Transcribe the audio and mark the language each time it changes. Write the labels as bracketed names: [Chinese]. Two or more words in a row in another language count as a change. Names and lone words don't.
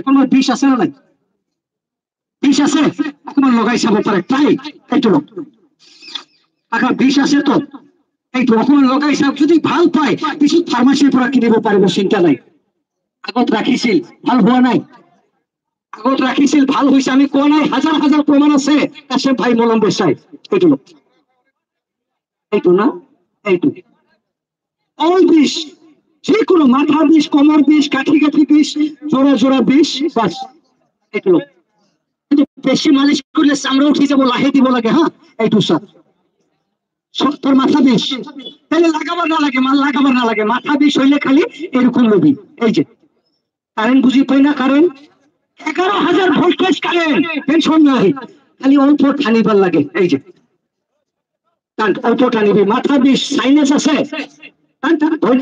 [Assamese] কোনো বিষ আছে না নাই? বিষ আছে, অকমান লগাই চাব পাৰে, ট্রাই এইটো কাকা, বিষ আছে তো এইটো অকমান লগাই চাওক, যদি ভাল পায় পিছত ফাৰ্মাচীৰ পৰা কিনিব পাৰিব, চিন্তা নাই। আগত ৰাখিছিল ভাল হোৱা নাই, আগত ৰাখিছিল ভাল হৈছে, আমি কোৱা নাই, হাজাৰ হাজাৰ প্ৰমাণ আছে কাশ্যপ ভাই মলম বেচাই। [Bangla] এইটো এইটো না, এইটো অল বিষ, যিকোনো মাথার বিষ, কোমর বিষ, কাঠি কাঠি বিষ, জোড়া জোড়া বিষ, বাস এইটো কিন্তু বেশি মালিশ করলে চামড়া উঠে যাব, লাহে দিব লাগে, হ্যাঁ এইটো সব তোর মাথা বিষ, তাহলে লাগাবার না লাগে, মাল লাগাবার না লাগে, মাথা বিষ হইলে খালি এরকম লবি। [Assamese] এই যে কারেন্ট বুঝি পাই না, কারেন্ট 11,000 ভোল্টেজ কারেন্ট, টেনশন নাই, খালি অল্প টানিবার লাগে। এই যে টান, অল্প টানিবি, মাথা বিষ, সাইনাস আছে, টান টান ধরে।